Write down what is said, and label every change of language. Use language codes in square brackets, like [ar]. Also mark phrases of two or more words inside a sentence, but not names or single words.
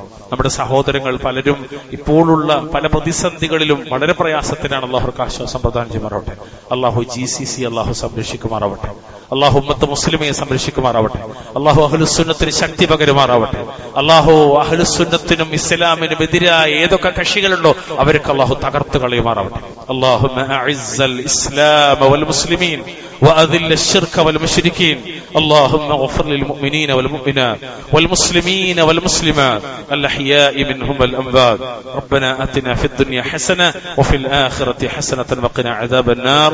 [ml] നമ്മുടെ സഹോദരങ്ങൾ പലരും ഇപ്പോഴുള്ള പല പ്രതിസന്ധികളിലും വളരെ പ്രയാസത്തിലാണ്. അള്ളാഹുർക്ക് ആശ്വാസം പ്രദാനം ചെയ്യുമാറാവട്ടെ. അള്ളാഹു GCC അള്ളാഹു സംരക്ഷിക്കുമാറാവട്ടെ. അള്ളാഹു ഉമ്മത്ത് മുസ്ലിമയെ സംരക്ഷിക്കുമാറാവട്ടെ. അള്ളാഹു അഹ്ലുസുന്നത്തിന് ശക്തി പകരുമാറാവട്ടെ. അള്ളാഹു അഹ്ലുസുന്നത്തിനും ഇസ്ലാമിനും എതിരായ ഏതൊക്കെ കക്ഷികളുണ്ടോ അവർക്ക് അള്ളാഹു തകർത്ത് കളയുമാറാവട്ടെ. [ar] اللهم أعز الإسلام والمسلمين وأذل الشرك والمشركين. اللهم اغفر للمؤمنين والمؤمنات والمسلمين والمسلمات الأحياء منهم والأموات. ربنا آتنا في الدنيا حسنة وفي الآخرة حسنة وقنا عذاب النار.